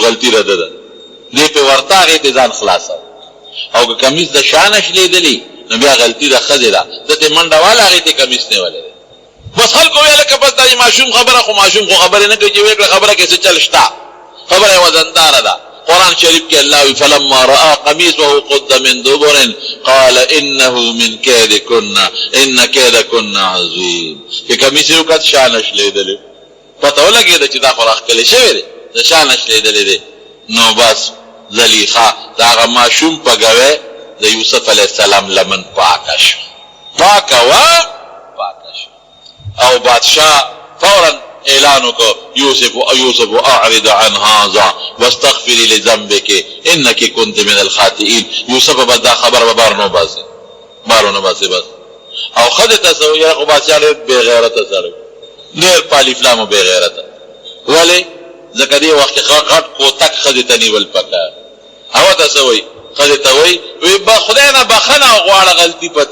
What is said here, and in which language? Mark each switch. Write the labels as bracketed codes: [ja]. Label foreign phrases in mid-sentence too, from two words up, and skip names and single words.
[ps] غلطي رده ده دې پې ورته هغې ته ځان خلاصوه او که کمیس د شا نه شلېدلي نو بیا غلطي د ښځې ده ده ته منډه واله هغې ته کمیس نیولی دی بس خلکو ویله که بس دا ماشوم خبره خو ماشوم خو خبرې نه کوي چې ویې کړه خبره کې څه چل شته خبره یې وزنداره ده قرآن شریف کې الله وی [ar] فلما رأى قمیصه قد من دبر قال انه من کیدکن ان کیدکن عظیم [ps] چې کمیس یې وکړ شا نه شلېدلی پته ولګېده چې دا خو راښکلی شوی دی د شا نه شلېدلی دی نو بس زلیخا د هغه ماشوم په ګوی د یوسف [ar] علیه السلام [ps] لمن پاکه شوه پاکه وه پاکه شوه او بادشاه فورا اعلان وکړ یوسف [ar] اعرض عن هذا واستغفري لذنبك انك كنت من الخاطئين [ps] یوسف بس دا خبر به بار نه باسي بس او ښځې ته څه ویل خو بادشاه ډېر بېغیرته سړی ډېر پالیفلام او بېغیرته ولې ځکه دې وخت کې غټ کوتک ښځې ته نیول پکار هغه ته څه وایي ښځې ته وایي خدای نه بخښنه غواړه غلطي په